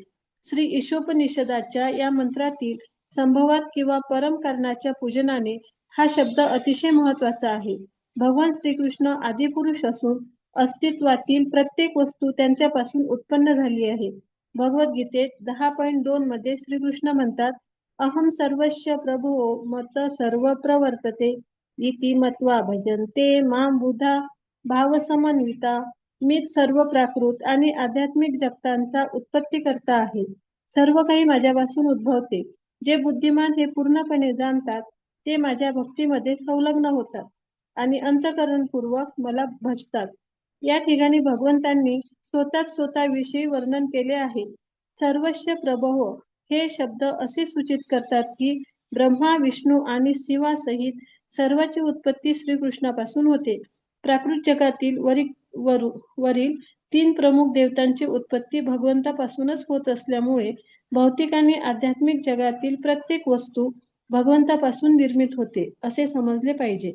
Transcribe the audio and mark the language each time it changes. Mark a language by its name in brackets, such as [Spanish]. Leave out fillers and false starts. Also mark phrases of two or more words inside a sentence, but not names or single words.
[Marathi] श्री ईशोपनिषदाच्या या मंत्रातील संभवात किंवा परम कारणाच्या पूजनाने हा शब्द अतिशय महत्वाचा आहे. भगवान श्रीकृष्ण आदिपुरुष असून अस्तित्वातील प्रत्येक वस्तू त्यांच्यापासून उत्पन्न झाली आहे. भगवद्गीतेत 10.2 मध्ये श्रीकृष्ण म्हणतात [Sanskrit] अहम सर्वस्य प्रभो मत सर्व प्रवर्तते इति मत्वा भजन्ते मां बुधा भावसमन्विता. [Marathi] मीच सर्व प्राकृत आणि आध्यात्मिक जगतांचा उत्पत्तीकर्ता आहे. सर्व काही माझ्यापासून उद्भवते. जे बुद्धिमान हे पूर्णपणे जाणतात ते माझ्या भक्तीमध्ये संलग्न होतात आणि अंतःकरणपूर्वक मला भजतात. या ठिकाणी भगवंतांनी स्वतःविषयी वर्णन केले आहे. [Sanskrit] सर्वस्य प्रभो [Marathi] हे शब्द असे सूचित करतात की ब्रह्मा, विष्णू आणि शिवासहित सर्वांची उत्पत्ती श्रीकृष्णापासून होते. प्राकृत जगातील वरील 3 प्रमुख देवतांची उत्पत्ती भगवंतापासूनच होत असल्यामुळे भौतिक आणि आध्यात्मिक जगातील प्रत्येक वस्तू भगवंतापासून निर्मित होते असे समजले पाहिजे.